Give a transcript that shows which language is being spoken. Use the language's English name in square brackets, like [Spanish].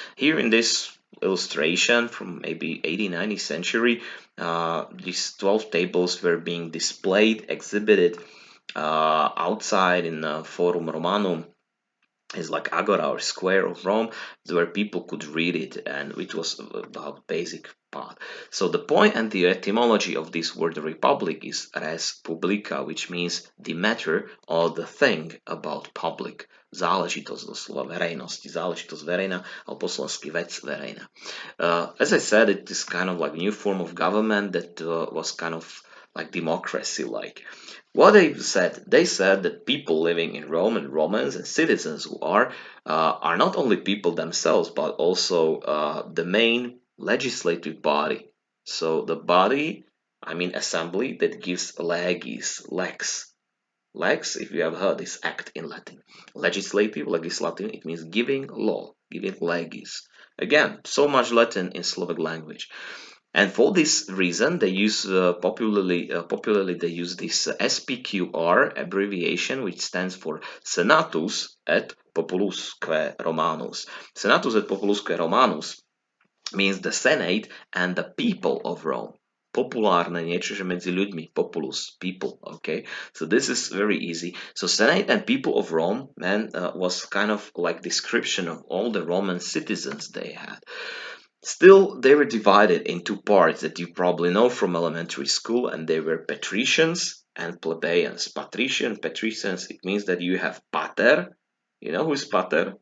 [English] Here in this illustration from maybe 80-90 century, these 12 tables were being displayed, exhibited outside in the Forum Romanum. Is like Agora or Square of Rome, where people could read it, and it was about basic part. So the point and the etymology of this word republic is res publica, which means the matter or the thing about public. [Slovak] Záležitosť doslova verejnosti, záležitosť verejná, alebo po slovensky vec verejná. [English] As I said, it is kind of like new form of government that was kind of like democracy like. What they said that people living in Rome and Romans and citizens who are not only people themselves but also the main legislative body. So the body, I mean assembly, that gives lex. Lex, if you have heard this act in Latin. Legislative, it means giving law, giving legis. Again, so much Latin in Slovak language. And for this reason, they use popularly they use this SPQR abbreviation, which stands for Senatus et Populusque Romanus. Senatus et Populusque Romanus means the Senate and the people of Rome. [Slovak] populárne, niečo, že medzi ľuďmi, populus, [English] people, okay? So this is very easy. So Senate and people of Rome, was kind of like description of all the Roman citizens they had. Still, they were divided into parts that you probably know from elementary school, and they were patricians and plebeians. Patricians, it means that you have pater. You know who's pater?